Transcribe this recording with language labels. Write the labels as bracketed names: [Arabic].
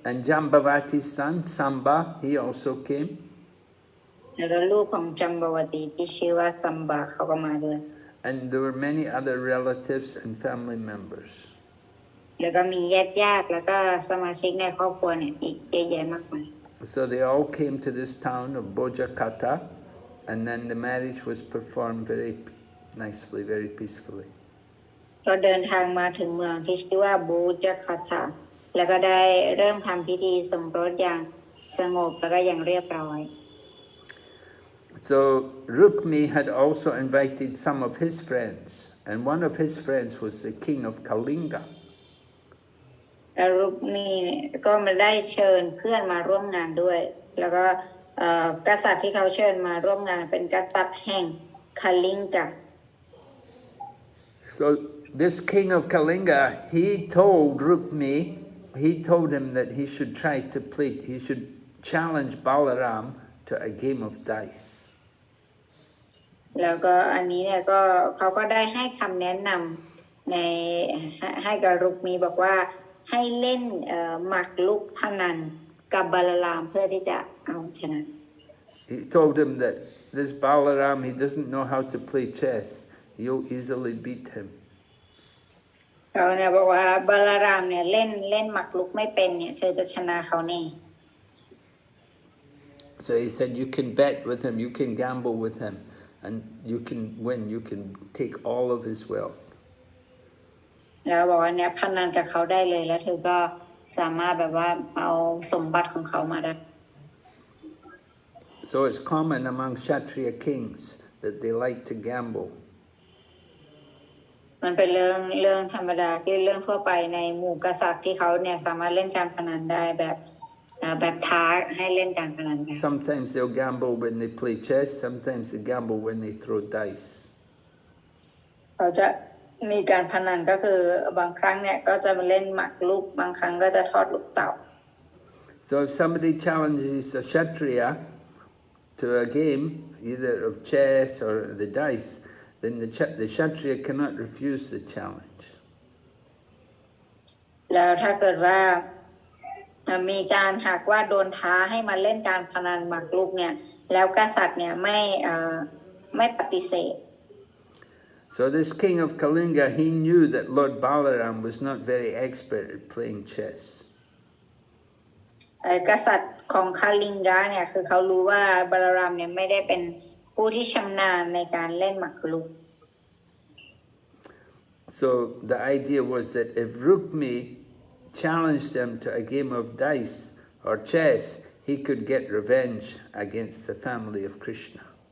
[English] And Jambavati's son, Samba, he also came. [Thai] แล้วก็ลูกของจัมบวตีที่ชื่อว่าซัมบาเขาก็มาด้วย [English] And there were many other relatives and family members. [Thai] แล้วก็มีญาติแล้วก็สมาชิกในครอบครัวเนี่ยอีกเยอะแยะมากมาย [English] So they all came to this town of Bojakata, and then the marriage was performed very nicely, very peacefully. [Thai] ก็เดินทางมาถึงเมืองที่ชื่อว่าบูจาคาตาแล้วก็ได้เริ่มทำพิธีสมรสอย่างสงบแล้วก็อย่างเรียบร้อย [English] So Rukmi had also invited some of his friends, and one of his friends was the king of Kalinga. [Thai] แล้วรุกมีก็มาได้เชิญเพื่อนมาร่วมงานด้วยแล้วก็กษัตริย์ที่เขาเชิญมาร่วมงานเป็นกษัตริย์แห่งคาลิงกา [English] So this king of Kalinga, he told Rukmi, he told him that he should try to play, he should challenge Balaram to a game of dice. [Thai] แล้วก็อันนี้เนี่ยก็เขาก็ได้ให้คำแนะนำในให้กับรุกมีบอกว่าให้เล่นหมากรุกพนันกับบาลารามเพื่อที่จะเอาชนะ [English] He told him that this Balaram, he doesn't know how to play chess. You'll easily beat him. [Thai] เขาเนี่ยบอกว่าบาลารามเนี่ยเล่นหมากรุกไม่เป็นเนี่ยเธอจะชนะเขาแน่ [English] So he said, you can bet with him, you can gamble with him, and you can win, you can take all of his wealth. [Thai] แล้วบอกว่าเนี่ยพนันกับเขาได้เลยแล้วเธอก็สามารถแบบว่าเอาสมบัติของเขามาได้ [English] So it's common among Kshatriya kings that they like to gamble. [Thai] มันเป็นเรื่องธรรมดาที่เรื่องทั่วไปในหมู่กษัตริย์ที่เขาเนี่ยสามารถเล่นการพนันได้แบบท้าให้เล่นการพนันได้ [English] Sometimes they'll gamble when they play chess, sometimes they gamble when they throw dice. [Thai] เขาจะมีการพนันก็คือบางครั้งเนี่ยก็จะมาเล่นหมากรุกบางครั้งก็จะทอดลูกเต่า [English] So if somebody challenges a Kshatriya to a game, either of chess or the dice, then the Kshatriya cannot refuse the challenge. [Thai] แล้วถ้าเกิดว่ามีการหากว่าโดนท้าให้มาเล่นการพนันหมากรุกเนี่ยแล้วกษัตริย์เนี่ยไม่ปฏิเสธ [English] So this king of Kalinga, he knew that Lord Balaram was not very expert at playing chess. [Thai] กษัตริย์ของคาลิงกาเนี่ยคือเขารู้ว่าบาลารามเนี่ยไม่ได้เป็นผู้ที่ชำนาญในการเล่นหมากรุก [English] So the idea was that if Rukmi challenged them to a game of dice or chess, he could get revenge against the family of Krishna.